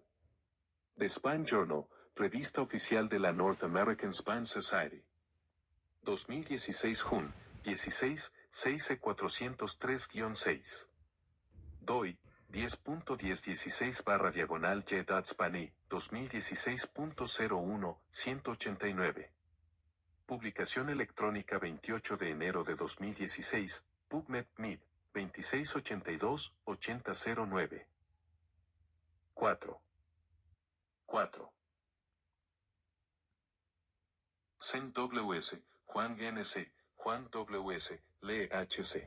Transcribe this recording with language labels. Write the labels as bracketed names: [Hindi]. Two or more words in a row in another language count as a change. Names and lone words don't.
[English] The Spine Journal, [Spanish] revista oficial de la North American Spine Society. 2016 Jun, 16, 6E403-6. DOI, 10.1016//J.Spani, 2016.01, 189. Publicación electrónica 28 de enero de 2016, PubMed Mid, 2682-8009. 4. Sen WS, Juan NC, Juan WS, Lee HC.